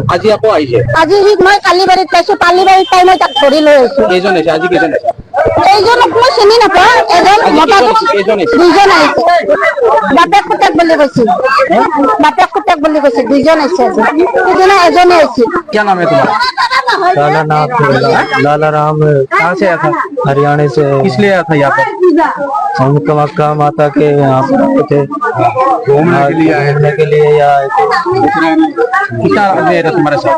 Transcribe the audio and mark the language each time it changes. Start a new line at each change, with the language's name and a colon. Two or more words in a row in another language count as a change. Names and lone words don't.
Assamese: আজি আকৌ আহিছে? আজি মই কালিবাৰীত পাইছো, কালিবাৰীত পাই মই তাক ধৰি লৈ আহিছো। কেইজন আহিছে? আজি কেইজন আহিছে? এইজনক মই চিনি নাপাওঁ, এজন মতাটো কেইজন আহিছে? 2জন আহিছে। বাপেক পুতেক বুলি কৈছিল, বাপেক পুতেক বুলি কৈছিল, 2জন আহিছে আজি। সিদিনা এজনে আহিছিল।
Hindi: क्या नाम है तुम्हारा? लाला नाम लाला राम कहाँ से आया था? हरियाणा से। किस लिए आया था यहाँ पर? हम कमक्का माता के यहाँ पे थे, घूमने के लिए यहाँ आए थे। कितना आदमी है तुम्हारे साथ?